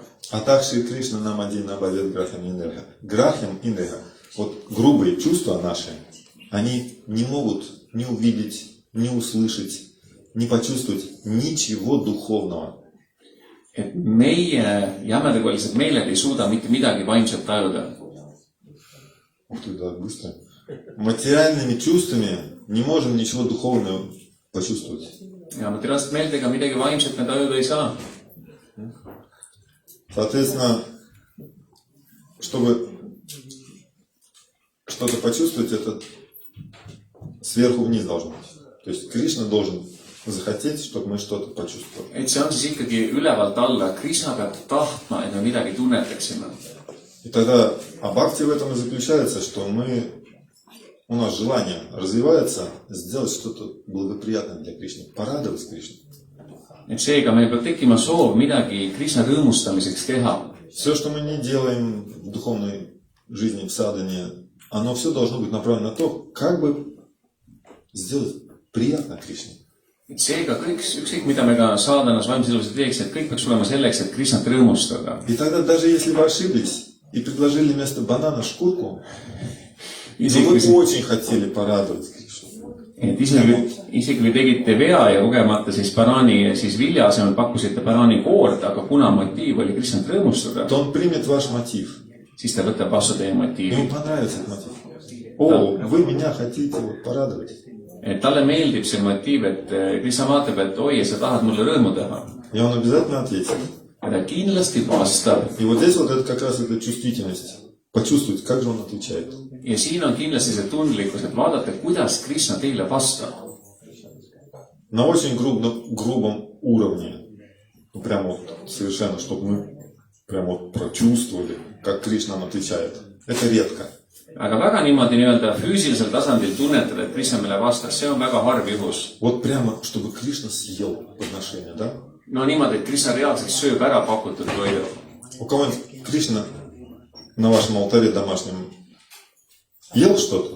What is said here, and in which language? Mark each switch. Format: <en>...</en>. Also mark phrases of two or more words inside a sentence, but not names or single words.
<ru>А также Кришна нам один набавит Грахам Индеха. Грахам Индеха, вот грубые чувства наши, они не могут не увидеть, не услышать, не почувствовать ничего духовного.</ru> <et>Et meie jämedakolised meeled ei suuda mitte midagi vaimselt tajuda.</et> <ru>Ух ты, да, быстро. Материальными чувствами не можем ничего духовного почувствовать.</ru> <et>Ja materiaalsete meeldega midagi vaimselt me tajuda ei saa.</et> <ru>Соответственно, чтобы что-то почувствовать, это сверху вниз должно быть. То есть Кришна должен захотеть, чтобы мы что-то почувствовали.</ru> <et>Et see on siis ikkagi ülevalt alla. Krishna peab tahtma, et me midagi tunnetaksime.</et> <ru>И тогда, а бхакти в этом и заключается, что у нас желание развивается сделать что-то благоприятное для Кришны, порадовать Кришну.</ru> <et>Et seega meil peab tekkima soov midagi Krishna rõõmustamiseks teha.</et> <ru>Все, что мы не делаем в духовной жизни, в садхане, оно все должно быть направлено на то, как бы сделать приятно Кришне.</ru> <et>Et seega kõik, ükskõik mida me ka saadanas vaimse elus teeks, et kõik peaks olema selleks, et Krishnat rõõmustada.</et> <ru>И тогда, даже если вы ошиблись и предложили вместо банана шкурку, но вы очень хотели порадовать Кришну.</ru> <et>Et isegi kui tegite vea ja kogemata siis banaani siis vilja asemel pakkusite banaani koort, aga kuna motiiv oli Krishnat rõõmustada,</et> <ru>То он примет ваш мотив.</ru> <et>siis ta võtab vastu teie motiivi.</et> <ru>Ему понравится этот мотив. О, вы меня хотите вот порадовать.</ru> <et>Et talle meeldib see motiiv, et Krishna vaatab, et oi, sa tahad mulle rõõmu teha.</et> <ru>И он обязательно ответит.</ru> <et>Ja ta kindlasti vastab.</et> <ru>И вот здесь вот это как раз эта чувствительность. Почувствовать, как же он отвечает.</ru> <et>Ja siin on kindlasti see tundlikkus, et vaadata, kuidas Krishna teile vastab.</et> <ru>На очень грубом уровне. Ну, прямо вот совершенно, чтобы мы прямо вот прочувствовали, как Кришна нам отвечает. Это редко.</ru> <et>Aga väga niimoodi nii-öelda füüsilisel tasandil tunnetada, et Krishna meile vastas, see on väga harv juhus.</et> <ru>Вот прямо, чтобы Кришна съел подношение, да?</ru> <et>No niimoodi, et Krishna reaalselt sööb ära pakutud toidu.</et> <ru>У кого-нибудь Кришна на вашем алтаре домашнем ел что-то?</ru>